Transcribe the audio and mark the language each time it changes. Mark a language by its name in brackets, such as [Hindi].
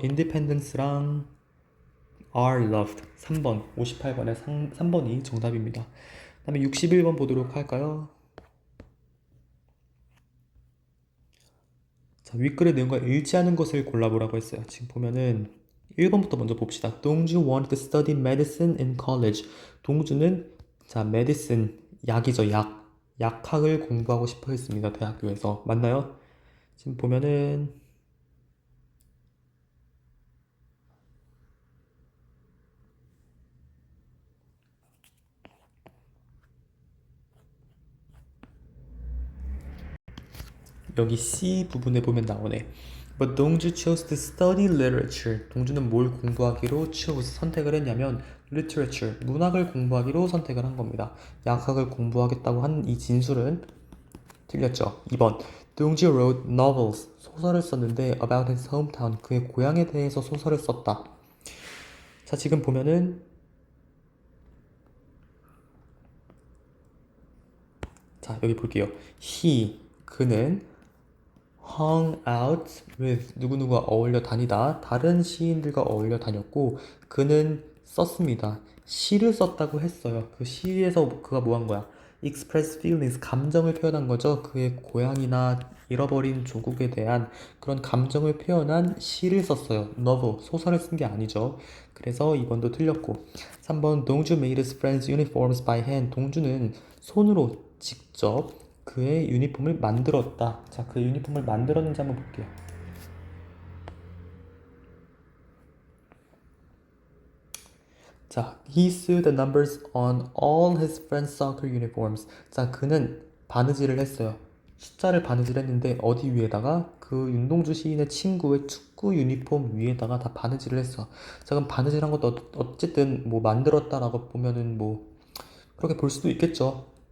[Korean] independence랑 [English] are loved [Korean] 3번 58번에 3번이 정답입니다. 그 다음에 61번 보도록 할까요? 자, 윗글의 내용과 일치하는 것을 골라보라고 했어요. 지금 보면은 1번부터 먼저 봅시다. [English] 동주 wanted to study medicine in college. [Korean] 동주는 자, medicine 약이죠. 약학을 공부하고 싶어 했습니다. 대학교에서. 맞나요? 지금 보면은 여기 C 부분에 보면 나오네. [English] But 동주 chose to study literature. [Korean] 동주는 뭘 공부하기로 선택을 했냐면 literature, 문학을 공부하기로 선택을 한 겁니다. 약학을 공부하겠다고 한 이 진술은 틀렸죠. 2번. [English] 동주 wrote novels. [Korean] 소설을 썼는데 [English] about his hometown. [Korean] 그의 고향에 대해서 소설을 썼다. 자, 지금 보면은 자, 여기 볼게요. 그는 [English] hung out with [Korean] 누구누구와 어울려 다니다 다른 시인들과 어울려 다녔고 그는 썼습니다. 시를 썼다고 했어요. 그 시에서 그가 뭐 한 거야? [English] express feelings [Korean] 감정을 표현한 거죠. 그의 고향이나 잃어버린 조국에 대한 그런 감정을 표현한 시를 썼어요. novel 소설을 쓴 게 아니죠. 그래서 2번도 틀렸고 3번 동주 [English] made his friends uniforms by hand [Korean] 동주는 손으로 직접 그의 유니폼을 만들었다. 자, 그 유니폼을 만들었는지 한번 볼게요. 자, [English] he sewed the numbers on all his friends' soccer uniforms. [Korean] 자, 그는 바느질을 했어요. 숫자를 바느질했는데 어디 위에다가 그 윤동주 시인의 친구의 축구 유니폼 위에다가 다 바느질을 했어. 자, 그럼 바느질한 것도 어쨌든 뭐 만들었다라고 보면은 뭐 그렇게 볼 수도 있겠죠.